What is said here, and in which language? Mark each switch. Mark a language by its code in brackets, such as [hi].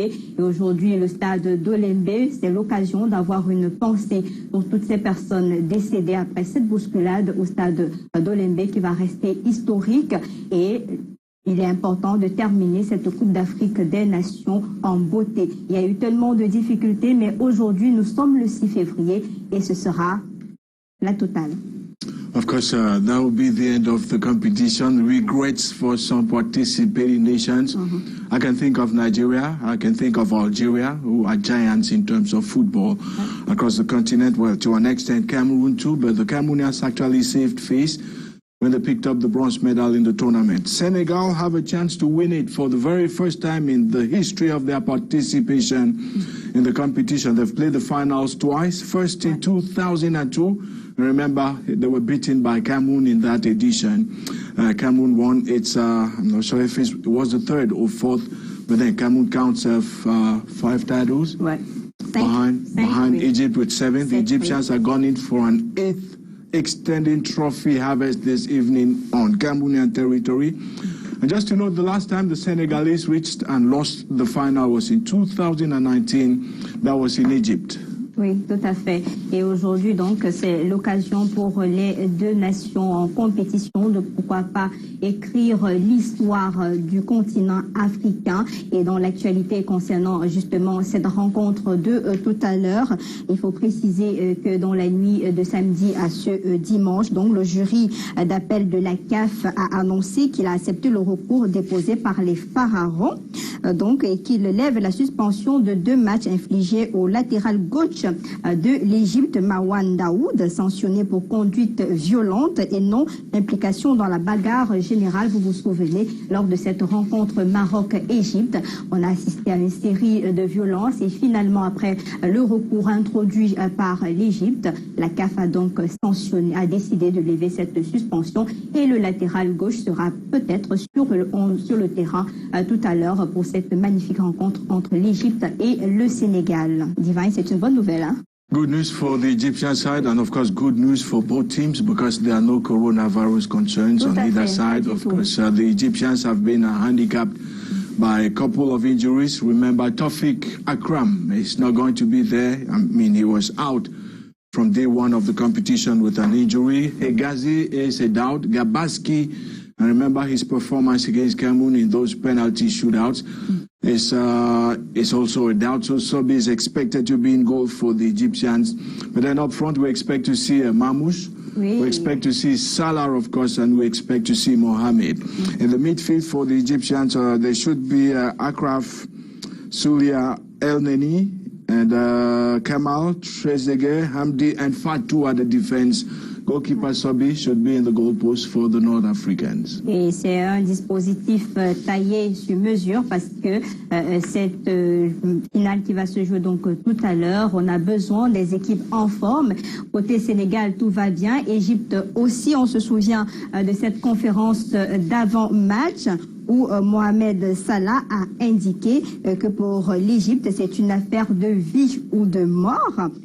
[fr] Et aujourd'hui, le stade d'Olembe, c'est l'occasion d'avoir une pensée pour toutes ces personnes décédées après cette bousculade au stade d'Olembe qui va rester historique. Et il est important de terminer cette Coupe d'Afrique des Nations en beauté. Il y a eu tellement de difficultés, mais aujourd'hui, nous sommes le 6 février et ce sera la totale. [en] Of course, that will be the end of the competition. Regrets for some participating nations. I can think of Nigeria. I can think of Algeria, who are giants in terms of football across the continent. Well, to an extent, Cameroon too, but the Cameroonians actually saved face when they picked up the bronze medal in the tournament. Senegal have a chance to win it for the very first time in the history of their participation in the competition. They've played the finals twice, first in 2002. Remember, they were beaten by Cameroon in that edition. Cameroon won its, I'm not sure if it was the 3rd or 4th, but then Cameroon counts 5 titles behind Egypt with 7th. The Egyptians are gone in for an 8th extending trophy harvest this evening on Cameroonian territory. And just to note, the last time the Senegalese reached and lost the final was in 2019. That was in Egypt. [fr] Oui, tout à fait. Et aujourd'hui, donc, c'est l'occasion pour les deux nations en compétition de pourquoi pas écrire l'histoire du continent africain. Et dans l'actualité concernant justement cette rencontre de tout à l'heure, il faut préciser que dans la nuit de samedi à ce dimanche, donc, le jury d'appel de la CAF a annoncé qu'il a accepté le recours déposé par les Pharaons, donc, et qu'il lève la suspension de 2 matchs infligés au latéral gauche de l'Égypte, Marwan Daoud, sanctionné pour conduite violente et non implication dans la bagarre générale. Vous vous souvenez, lors de cette rencontre Maroc-Égypte, on a assisté à une série de violences et finalement, après le recours introduit par l'Égypte, la CAF a donc sanctionné, a décidé de lever cette suspension et le latéral gauche sera peut-être sur le terrain tout à l'heure pour cette magnifique rencontre entre l'Égypte et le Sénégal. Divine, c'est une bonne nouvelle, hein? [en] Good news for the Egyptian side, and of course good news for both teams because there are no coronavirus concerns on either side. Of course, the Egyptians have been handicapped by a couple of injuries. Remember, Tawfiq Akram is not going to be there. I mean, he was out from day one of the competition with an injury. Hegazi is a doubt. Gabaski, and remember his performance against Cameroon in those penalty shootouts, is also a doubt. So Sobi is expected to be in goal for the Egyptians. But then up front, we expect to see Mamouche. Oui. We expect to see Salah, of course, and we expect to see Mohamed. In the midfield for the Egyptians, there should be Akraf, Sulia, El Neni, and Kamal, Trezeguet, Hamdi, and Fatou at the defense. Goalkeeper Sobi should be in the goalpost for the North Africans. [fr] Et c'est un dispositif taillé sur mesure parce que cette finale qui va se jouer donc tout à l'heure, on a besoin des équipes en forme. Côté Sénégal, tout va bien. Égypte aussi, on se souvient de cette conférence d'avant-match où Mohamed Salah a indiqué que pour l'Égypte, c'est une affaire de vie ou de mort.